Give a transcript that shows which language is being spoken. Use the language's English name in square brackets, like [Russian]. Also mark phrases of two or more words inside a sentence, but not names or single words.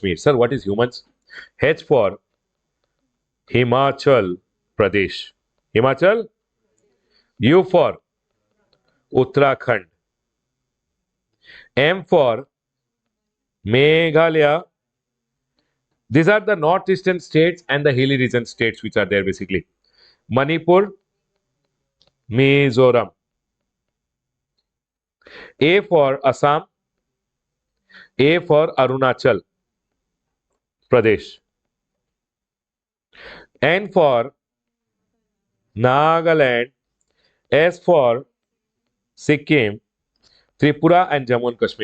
[English] Sir, what is humans? H for Himachal Pradesh. Himachal. U for Uttarakhand. M for Meghalaya. These are the northeastern states and the hilly region states which are there basically. Manipur, Mizoram. A for Assam. A for Arunachal Pradesh. N for Nagaland. S for Sikkim, Tripura and Jammu and Kashmir.